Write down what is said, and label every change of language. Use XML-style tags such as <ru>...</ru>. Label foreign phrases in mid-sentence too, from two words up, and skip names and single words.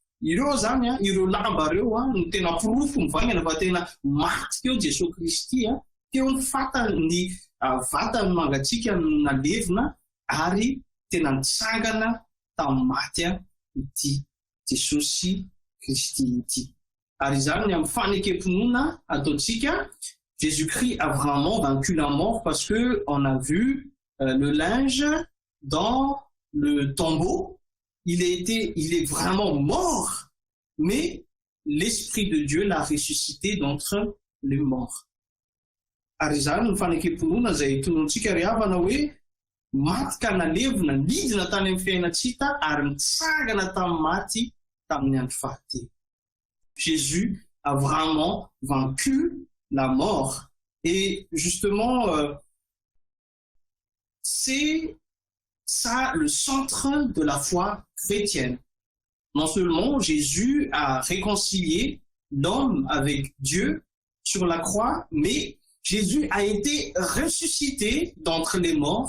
<mg>Ireo zany ireo lamba reo no tena porofo mivaingana fa tena maty teo Jesosy Kristy teo ny fatany vatany mangatsiaka nalevina ary tena nitsangana tamin'ny maty ity Jesosy Kristy ity. Ary zany amin'ny fanekemponona ataontsika,</mg> <fr>Jésus-Christ a vraiment vaincu la mort parce que on a vu le linge dans le tombeau. Il est vraiment mort, mais l'Esprit de Dieu l'a ressuscité d'entre les morts.</fr> <mg>Ary zany ny fanekemponona izay tonontsika ry havana hoe maty ka nalevina, nidina tany amin'ny fiainantsika ary nitsangana tamin'ny maty tamin'ny andro fahatelo.</mg> <fr>Jésus a vraiment vaincu la mort. Et justement, c'est ça le centre de la foi chrétienne. Non seulement Jésus a réconcilié l'homme avec Dieu sur la croix, mais Jésus a été ressuscité d'entre les morts.</fr>